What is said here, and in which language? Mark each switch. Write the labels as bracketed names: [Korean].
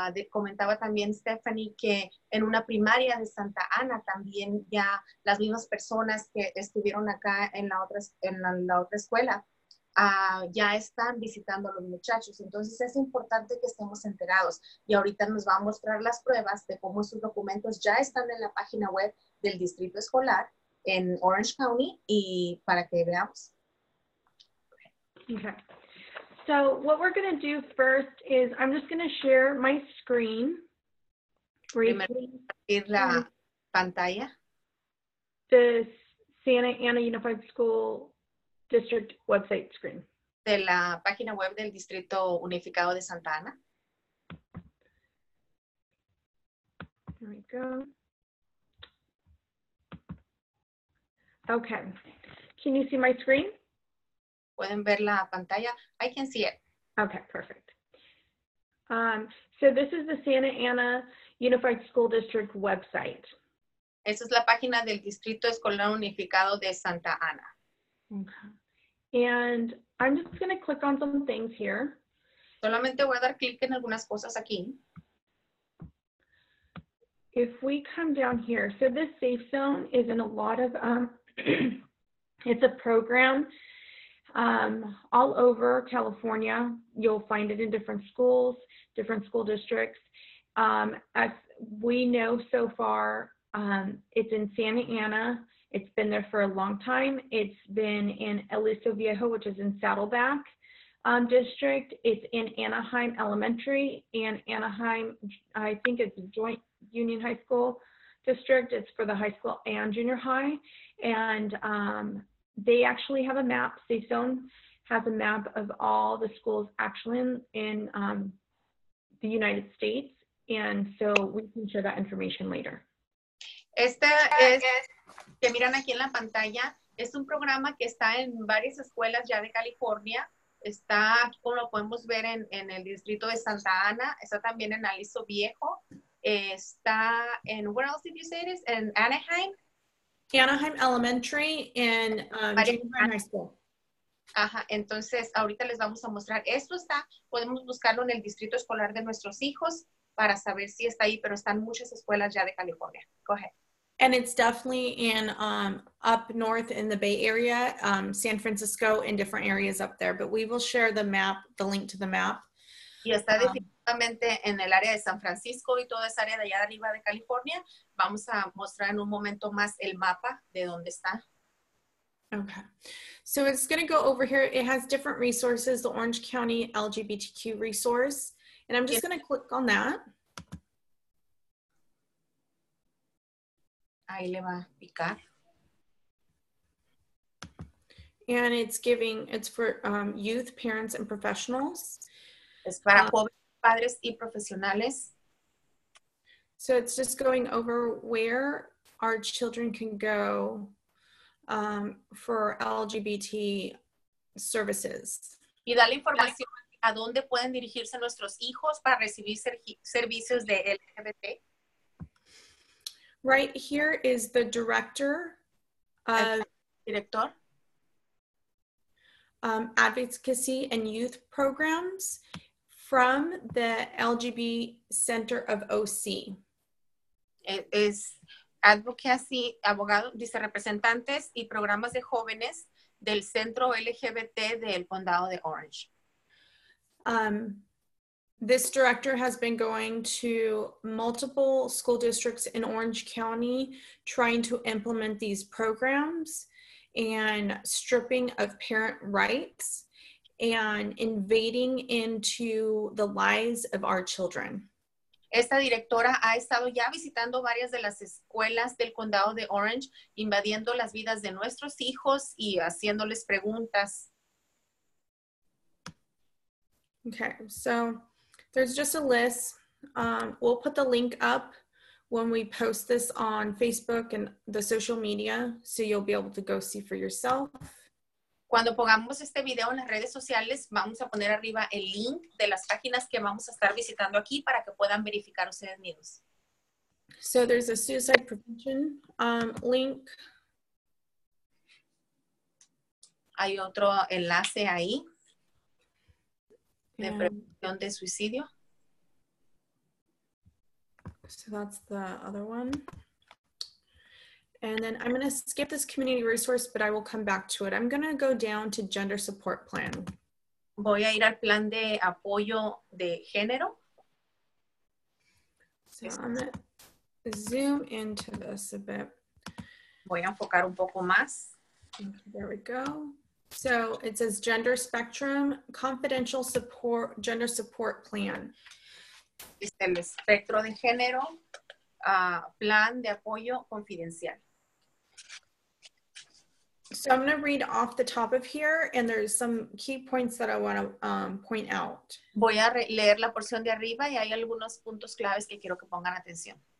[Spanish] Comentaba también Stephanie que en una primaria de Santa Ana también ya las mismas personas que estuvieron acá en la otra escuela ya están visitando a los muchachos. Entonces es importante que estemos enterados, y ahorita nos va a mostrar las pruebas de cómo esos documentos ya están en la página web del distrito escolar en Orange County, y para que veamos. [English] Okay. So what we're going to do first is I'm just going to share my screen briefly. [Spanish] La pantalla. [English] The Santa Ana Unified School District website screen. [Spanish] De la página web del Distrito Unificado de Santa Ana. [English] There we go. Okay. Can you see my screen? [Spanish] Pueden ver la pantalla. [English] I can see it. Okay, perfect. So this is the Santa Ana Unified School District website. [Spanish] Esa es la página del Distrito Escolar Unificado de Santa Ana. [English] Okay. And I'm just going to click on some things here. [Spanish] Solamente voy a dar clic en algunas cosas aquí. [English] If we come down here, so this safe zone is in a lot of, it's a program all over California. You'll find it in different schools, different school districts. As we know so far, it's in Santa Ana. It's been there for a long time. It's been in Aliso Viejo, which is in Saddleback district. It's in Anaheim Elementary and Anaheim, I think it's Joint Union High School district. It's for the high school and junior high. And they actually have a map. Safe Zone has a map of all the schools actually in the United States. And so we can share that information later. [Spanish] Este es, que miran aquí en la pantalla, es un programa que está en varias escuelas ya de California. Está, como lo podemos ver en el distrito de Santa Ana, está también en Aliso Viejo, está en, [English] where else did you say it is? [Spanish] En Anaheim. [English] Anaheim Elementary and Junior High School. [Spanish] Ajá, entonces ahorita les vamos a mostrar. Esto está, podemos buscarlo en el distrito escolar de nuestros hijos para saber si está ahí, pero están muchas escuelas ya de California. [English] Go ahead. And it's definitely in up north in the Bay Area, San Francisco, and different areas up there. But we will share the map, the link to the map. [Spanish] Y está definitivamente en el área de San Francisco y toda esa área de allá arriba de California. Vamos a mostrar en un momento más el mapa de dónde está. [English] Okay, so it's going to go over here. It has different resources, the Orange County LGBTQ resource, and I'm just going to click on that. [Spanish] Ahí le va a picar. [English] And it's giving, it's for youth, parents, and professionals. [Spanish] Es para jóvenes, padres y profesionales. [English] So it's just going over where our children can go for LGBT services. [Spanish] Y da la información a dónde pueden dirigirse nuestros hijos para recibir servicios de LGBT. [English] Right here is the director of [Spanish] Director. [English] Advocacy and Youth Programs from the LGBT Center of OC. [Spanish] Es Advocacy, abogado, dice representantes y programas de jóvenes del Centro LGBT del Condado de Orange. [English] This director has been going to multiple school districts in Orange County trying to implement these programs and stripping of parent rights and invading into the lives of our children. [Spanish] Esta directora ha estado ya visitando varias de las escuelas del condado de Orange, invadiendo las vidas de nuestros hijos y haciéndoles preguntas. [English] Okay, so there's just a list. We'll put the link up when we post this on Facebook and the social media, so you'll be able to go see for yourself. [Spanish] Cuando pongamos este video en las redes sociales, vamos a poner arriba el link de las páginas que vamos a estar visitando aquí para que puedan verificar ustedes mismos. [English] So there's a suicide prevention link. [Spanish] Hay otro enlace ahí de prevención de suicidio. [English] So that's the other one. And then I'm going to skip this community resource, but I will come back to it. I'm going to go down to gender support plan. [Spanish] Voy a ir al plan de apoyo de género. [English] So I'm going to zoom into this a bit. [Spanish] Voy a enfocar un poco más. [English] Okay, there we go. So it says gender spectrum, confidential support, gender support plan. [Spanish] Es el espectro de género, plan de apoyo confidencial. [English] So I'm going to read off the top of here, and there's some key points that I want to point out. [Spanish] Voy a leer la porción de arriba y hay algunos puntos claves que quiero que pongan atención.